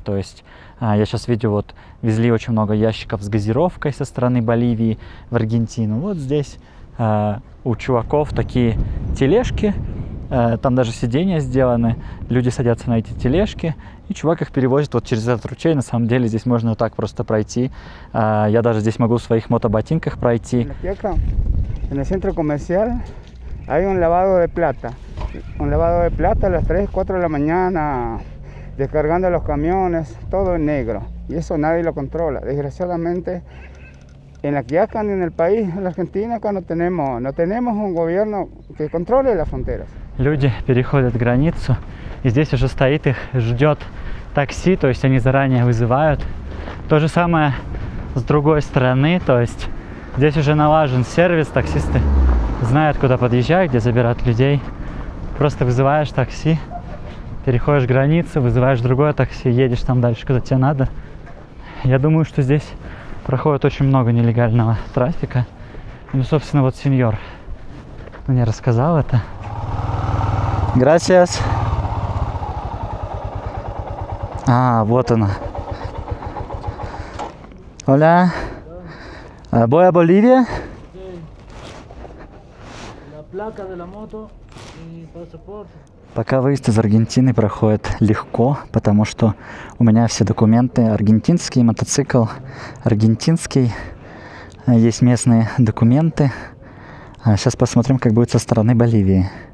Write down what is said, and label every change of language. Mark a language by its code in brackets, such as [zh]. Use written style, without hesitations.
[ru] То есть я сейчас видел, вот везли очень много ящиков с газировкой со стороны Боливии в Аргентину. Вот здесь у чуваков такие тележки, Там даже сиденья сделаны, люди садятся на эти тележки, и чувак их перевозит вот через этот ручей. На самом деле здесь можно вот так просто пройти. Я даже здесь могу в своих мотоботинках пройти. [es] En el centro comercial hay un lavado de plata. Un lavado de plata a las 3, 4 de la mañana, descargando los camiones, todo en negro. Y eso nadie lo controla. Desgraciadamente, en la Quiaca ni en el país, en la Argentina, acá no tenemos un gobierno que controle las fronteras. [ru] Люди переходят границу, и здесь уже стоит их, ждет такси, то есть они заранее вызывают. То же самое с другой стороны, то есть здесь уже налажен сервис, таксисты знают, куда подъезжать, где забирать людей. Просто вызываешь такси, переходишь границу, вызываешь другое такси, едешь там дальше, куда тебе надо. Я думаю, что здесь проходит очень много нелегального трафика. Ну, собственно, вот сеньор мне рассказал это. [es] Gracias. [ru] Вот она. [es] Hola. Voy a Bolivia. La placa de la moto y pasaporte. [ru] Пока выезд из Аргентины проходит легко, потому что у меня все документы аргентинские, мотоцикл аргентинский, есть местные документы. Сейчас посмотрим, как будет со стороны Боливии.